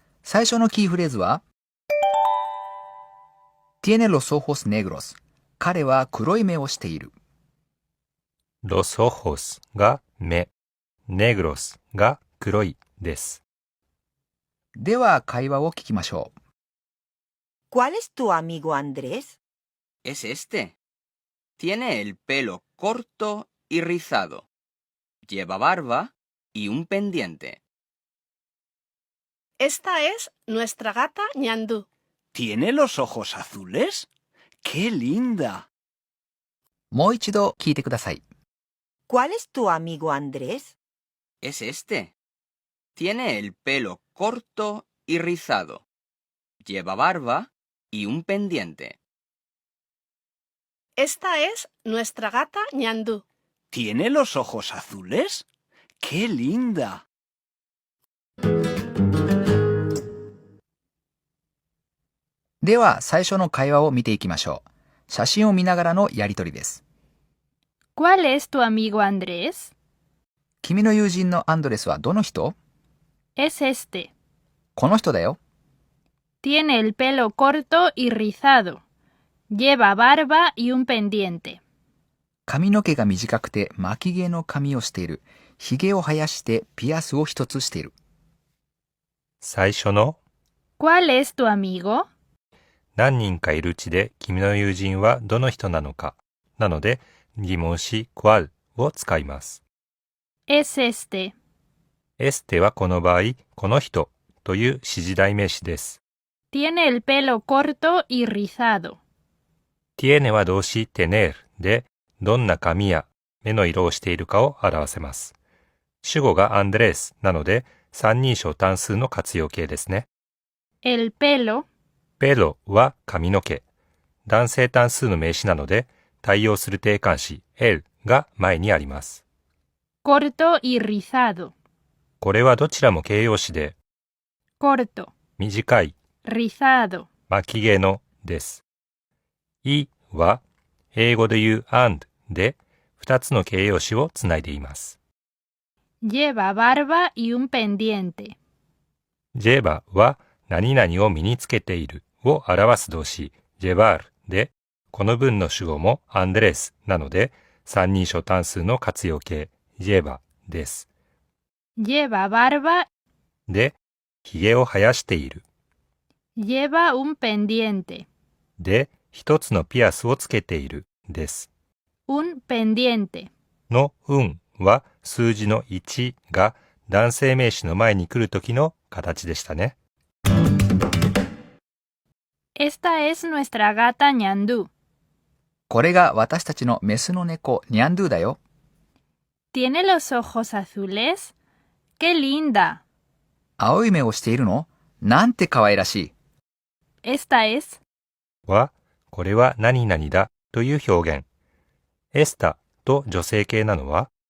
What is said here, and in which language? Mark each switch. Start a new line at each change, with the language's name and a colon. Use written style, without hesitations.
Japanese: 最初のキーフレーズは、
Spanish: Tiene los ojos negros。
Japanese: 彼は黒い目をしている。
Spanish: Los ojos
Japanese: が目、negros が黒いです。では会話を聞きましょう。
Spanish: ¿Cuál es tu amigo Andrés? Es este. Tiene el pelo corto y rizado. Lleva barba y un pendiente. Esta es nuestra gata Ñandú. ¿Tiene los ojos azules? ¡Qué linda!
Japanese: もう一度聞いてください。
Spanish: ¿Cuál es tu amigo Andrés? Es este. Tiene el pelo corto y rizado. Lleva barba y un pendiente. Esta es nuestra gata Ñandú. ¿Tiene los ojos azules? ¡Qué linda!
Japanese: では最初の会話を見ていきましょう。写真を見ながらのやりとりです。
Spanish: ¿Cuál es tu amigo Andrés?
Japanese: 君の友人のアンドレスはどの人？
Spanish: Es este.
Japanese: この人だよ。
Spanish: Tiene el pelo corto y rizado. Lleva barba y un pendiente.
Japanese: 髪の毛が短くて巻き毛の髪をしている。ひげを生やしてピアスを一つしている。最初の
Spanish: ¿Cuál es tu amigo?
Japanese: 何人かいるうちで君の友人はどの人なのか。なので疑問詞 ¿cuál? を使います。
Spanish: Es este.
Japanese: este はこの場合、この人という指示代名詞です。
Spanish: Tiene el pelo corto y rizado.
Japanese: tiene は動詞 tener で、どんな髪や目の色をしているかを表せます。主語がアンドレスなので、三人称単数の活用形ですね。
Spanish: El pelo.
Japanese: pelo は髪の毛。男性単数の名詞なので、対応する定冠詞 el が前にあります。
Spanish: Corto y rizado.
Japanese: これはどちらも形容詞で、
Spanish: Corto.
Japanese: 短い、
Spanish: Rizado.
Japanese: 巻き毛のです。いは英語で言う and で2つの形容詞をつないでいます。
Spanish: Lleva barba y un pendiente.
Japanese: lleva は何々を身につけているを表す動詞 llevar で、この文の主語もアンドレスなので三人称単数の活用形 lleva です。
Spanish: Lleva barba.
Japanese: で、ひげを生やしている。
Spanish: Lleva un pendiente.
Japanese: で、一つのピアスをつけているです。
Spanish: Un pendiente.
Japanese: のunは数字の1が男性名詞の前に来るときの形でしたね。
Spanish: Esta es nuestra gata Ñandú.
Japanese: これが私たちのメスの猫、ニャンドゥだよ。
Spanish: ¿Tiene los ojos azules? ¡Qué linda!
Japanese: 青い目をしているの？なんて可愛らしい。
Spanish: Esta es.
Japanese: は、これは何々だという表現。エスタと女性形なのは、